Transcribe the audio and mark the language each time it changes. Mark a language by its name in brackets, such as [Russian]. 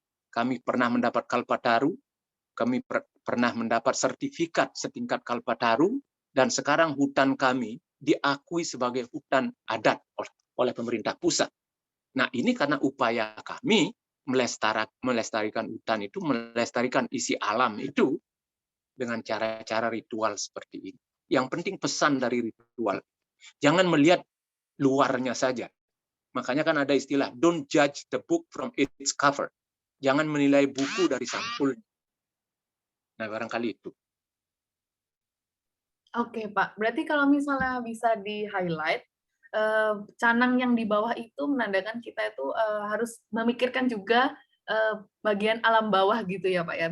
[Indonesian] Kami pernah mendapat Kalpataru, kami pernah mendapat sertifikat setingkat Kalpataru, dan sekarang hutan kami diakui sebagai hutan adat oleh pemerintah pusat. Nah ini karena upaya kami melestarikan hutan itu, melestarikan isi alam itu dengan cara-cara ritual seperti ini. Yang penting pesan dari ritual. Jangan melihat luarnya saja. Makanya kan ada istilah, [English] don't judge the book from its cover. [Indonesian] Jangan menilai buku dari sampulnya. Nah, barangkali itu. Oke, Pak. Berarti kalau misalnya bisa di-highlight, canang yang di bawah itu menandakan kita itu harus memikirkan juga bagian alam bawah gitu ya Pak ya.